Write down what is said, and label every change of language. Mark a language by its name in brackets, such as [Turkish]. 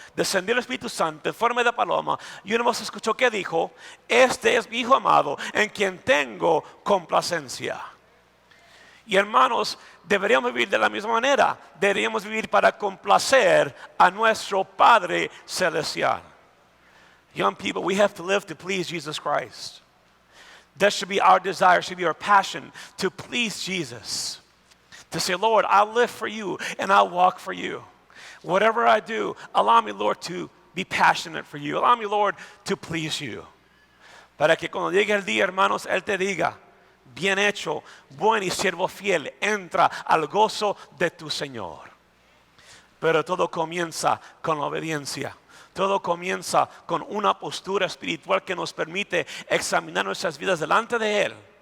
[Spanish] Descendió el Espíritu Santo en forma de paloma. Y una voz escuchó que dijo, este es mi Hijo amado en quien tengo complacencia. Y hermanos, deberíamos vivir de la misma manera. Deberíamos vivir para complacer a nuestro Padre Celestial. [English] Young people, we have to live to please Jesus Christ. That should be our desire, should be our passion to please Jesus. To say, Lord, I'll live for you and I'll walk for you. Whatever I do, allow me, Lord, to be passionate for you. Allow me, Lord, to please you. [Spanish] Para que cuando llegue el día, hermanos, Él te diga, bien hecho, buen y siervo fiel, entra al gozo de tu Señor. Pero todo comienza con la obediencia. Todo comienza con una postura espiritual que nos permite examinar nuestras vidas delante de Él.